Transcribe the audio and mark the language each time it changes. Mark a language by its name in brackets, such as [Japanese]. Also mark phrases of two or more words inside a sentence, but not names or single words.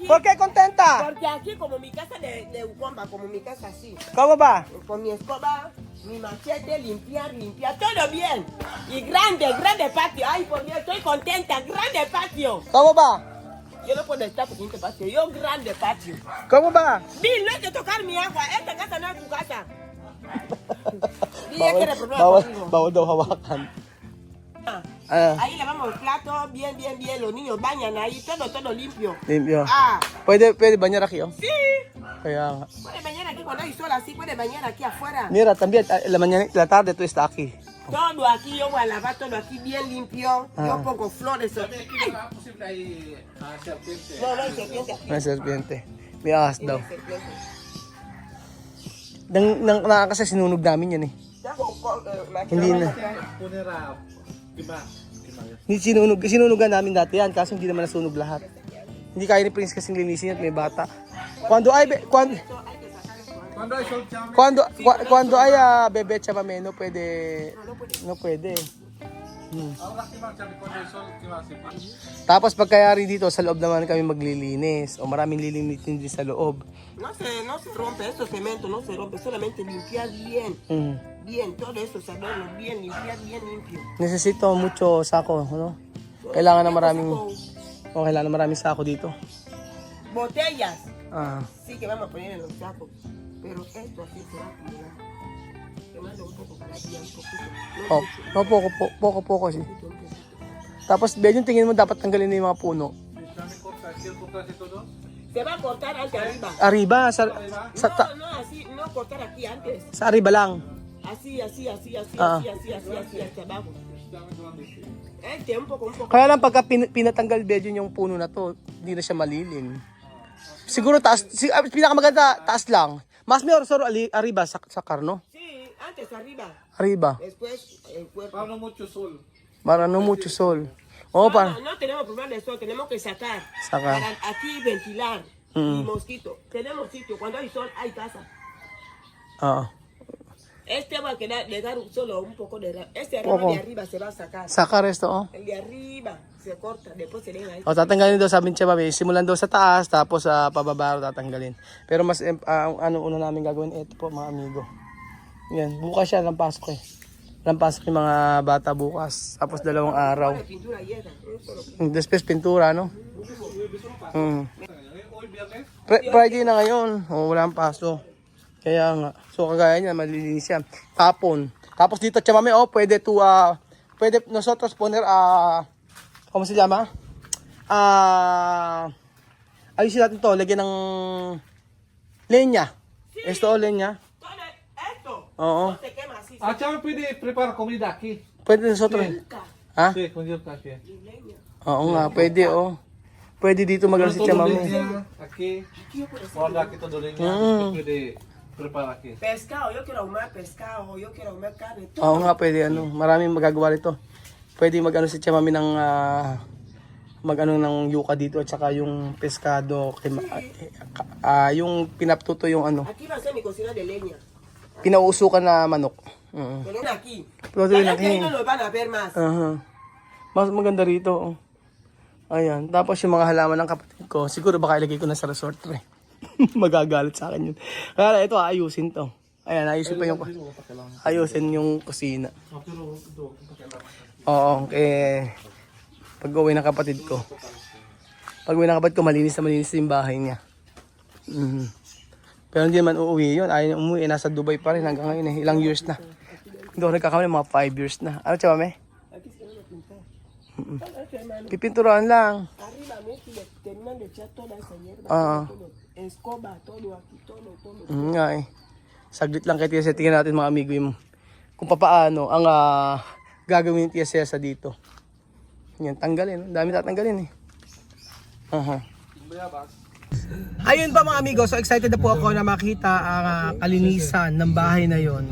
[Spanish] ¿Por qué contenta? Porque aquí, como mi casa de Ucomba, como mi casa así. ¿Cómo ba? Con mi escoba, mi machete, limpiar, todo bien. Y grande patio. Ay, por Dios, estoy contenta. Grande patio. ¿Cómo ba? Yo no puedo estar pequeño patio. Yo grande patio. ¿Cómo ba? Bill, no hay que tocar mi agua. Esta casa no es tu casa. Bill, ya quiere problema conmigo. [Filipino] Bawal daw hawakan. [Spanish] Ahí lavamos el plato, bien. Los niños bañan ahí, todo limpio. [Filipino] Limpyo. Ah, [Spanish] Pwede bañar aquí, oh. sí. [Filipino] Kaya nga. [Spanish] Puede bañar aquí cuando hay sol así, puede bañar aquí afuera. Mira, también, la mañana, la tarde tú está aquí. Todo aquí, yo voy a lavar todo aquí bien limpio. Yo pongo flores. Ay, Posible ay serpiente. no hay serpiente aquí. [Filipino] May serpiente. May ahas daw. [Spanish] No hay serpiente. [Filipino] Kasi sinunog namin yan eh. Hindi na. Punira. Kima. Hindi sinunugan namin dati yan, kaso hindi naman nasunog lahat. Hindi kaya ni Prince kasing linisin at may bata. [Spanish] Cuando ay bebe chamame, no pwede. [Filipino] Ahora kima sabi ko na sol kima si. Tapos pagkayari dito, sa loob naman kami maglilinis. O maraming lilinisin din sa loob. [Spanish] No se rompe, eso cemento no se rompe, solamente limpiar bien. Bien, todo eso se adorna bien, limpiar bien limpio. Necesito mucho sako, no? [Filipino] Kailangan na maraming sako dito. [Spanish] Botellas. Ah. Sí que vamos a poner en los sacos. Pero esto así se va a acumular. Te mando un poco para aquí, un poquito. Oh, no, poco sí. [Filipino] Tapos, Ben, yung tingin mo dapat tanggalin na yung mga puno. [Spanish] Se va a cortar antes arriba. Arriba, No, así, no cortar aquí antes. [Filipino] sa arriba lang. [Spanish] Así, hasta abajo. Un poco. [Filipino] Kaya lang pagka pinatanggal bedyo yung puno na to, hindi na siya malilim. Siguro taas, pinakamaganda taas lang. [Spanish] Mas mejor solo arriba [Filipino] sa karno. [Spanish] Sí, antes arriba. Arriba. Después el cuerpo. Para mucho sol. Para no mucho sol. Oh, para. No tenemos problema de sol, tenemos que sacar. Sacar. Para aquí ventilar. Y mosquito. Tenemos sitio, cuando hay sol hay casa. Ah. Este va a quedar, le dar solo un poco de... Este arriba Poco. de arriba se va a sacar. Sakar esto, oh. El de arriba se corta, después se deja ahí. [Filipino] O tatanggalin daw sabi ni Cheba, simulan daw sa taas, tapos sa pababa tatanggalin. Pero mas, ano una namin gagawin, ito po mga amigo. Yan, bukas siya, lampasok eh. Lampasok yung mga bata bukas. Tapos 2 araw. [Spanish] De pintura llega. Después pintura, no? [Filipino] Friday na ngayon. O, wala ang paso. Kaya nga. So, kagaya niya, malilinis yan. Tapos dito, [Spanish] chamame, pwede nosotros poner, ¿cómo se llama? [Filipino] Ayusin natin to, lagyan ng leña. [Spanish] Esto, leña. Esto [Filipino] Oo. [Spanish] no se quema así. Ah, chame pwede prepare comida aquí. Pwede nosotros. Ha? Sí, con yo aquí. [Filipino] Oo nga, pwede, Pwede dito mag si chamame. [Spanish] Aquí. Guarda aquí todo leña. Pwede prepare aquí. Pescado, yo quiero comer pescado, yo quiero comer carne. [Filipino] Oo nga, pwede maraming magagawa rito. Pwede mag si chamame ng ng yuka dito at saka yung pescado, yung pinaptuto yung [Spanish] Aquí va a ser mi cocina de leña. [Filipino] pinauusukan na manok. [Spanish] Pero no aquí. Pero La [Filipino] yun, [Spanish] gente ahí no lo van a ver más. [Filipino] Mas maganda rito. Ayan. Tapos yung mga halaman ng kapatid ko, siguro baka ilagay ko na sa resort re. Magagalit sa akin yun. Kaya ito, ayusin to. Ayan, ayusin yung kusina. Oo, pag uwi ng kapatid ko. Malinis yung bahay niya. Pero hindi naman uuwi yun. Ayaw niya umuwi. Nasa Dubai pa rin hanggang ngayon eh. Ilang years na. Hindi ako nagkakamali, mga 5 years na. Ano, Chama, pipinturahan lang. [Spanish] Arriba, terminan de echar toda esa hierba. Escoba, todo aquí, todo. [Filipino] Nga eh. Saglit lang kaya tingnan natin mga amigo yung kung papaano ang gagawin ni Tia Cesa dito. Yan, tanggalin. Ang dami tatanggalin eh. Aha. Ayun pa mga amigo, so excited na po ako na makita ang kalinisan ng bahay na yon.